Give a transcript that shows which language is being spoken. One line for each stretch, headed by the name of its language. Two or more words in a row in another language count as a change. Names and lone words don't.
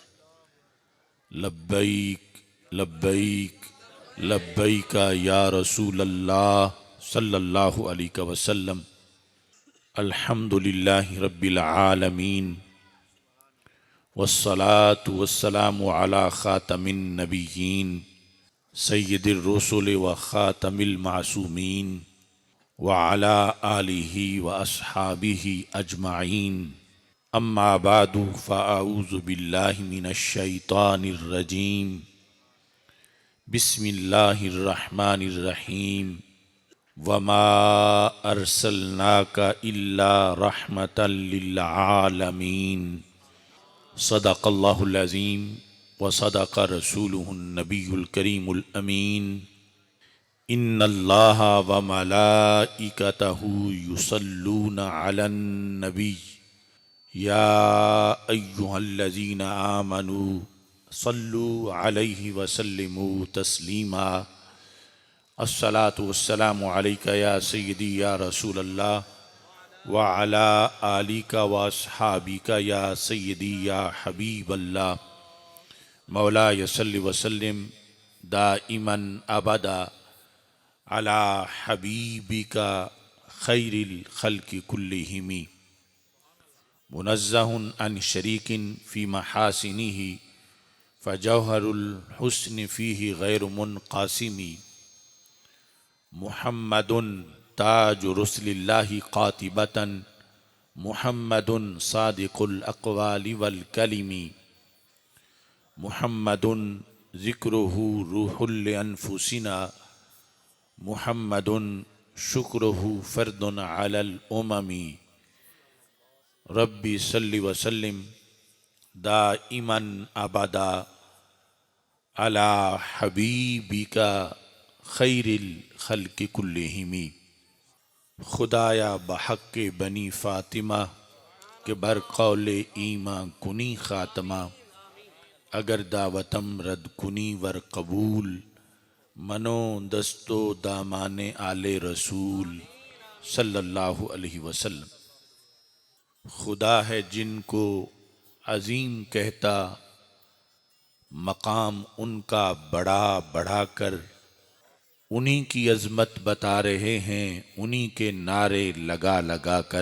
Arabic: لبيك لبيك لبيك يا رسول الله صلى الله عليه وسلم. الحمد لله رب العالمين والصلاة والسلام على خاتم النبيين سيد الرسل وخاتم المعصومين وعلى آله وأصحابه أجمعين. أما بعد فأعوذ بالله من الشيطان الرجيم. بسم الله الرحمن الرحيم. وما أرسلناك إلا رحمة للعالمين. صدق الله العظيم وصدق رسوله النبي الكريم الأمين. إن الله وملائكته يصلون على النبي يا أيها الذين آمنوا صلوا عليه وسلموا تسليما. الصلاة والسلام عليك يا سيدي يا رسول الله وعلى آلك وأصحابك يا سيدي يا حبيب الله. مولاي صل وسلم دائما أبدا على حبيبك خير الخلق كلهم. منزه عن شريك في محاسنه فجوهر الحسن فيه غير منقسم. محمد تاج رسل الله قاطبة محمد صادق الأقوال والكلم. محمد ذكره روح لأنفسنا محمد شكره فرض على الأمم. ربي صل وسلم دائما أبدا على حبيبك خير الخلق كلهم.
Persian: خدایا بحق بنی فاطمه که بر قول ایمان کنی خاتمه. اگر دعوتم رد کنی ور قبول من و دست و دامان آل رسول
Arabic: صلى الله عليه وسلم.
Hindi: खुदा है जिनको अजीम कहता मकाम उनका बढ़ा बढ़ा कर। उन्हीं की अजमत बता रहे हैं उन्हीं के नारे लगा लगा कर।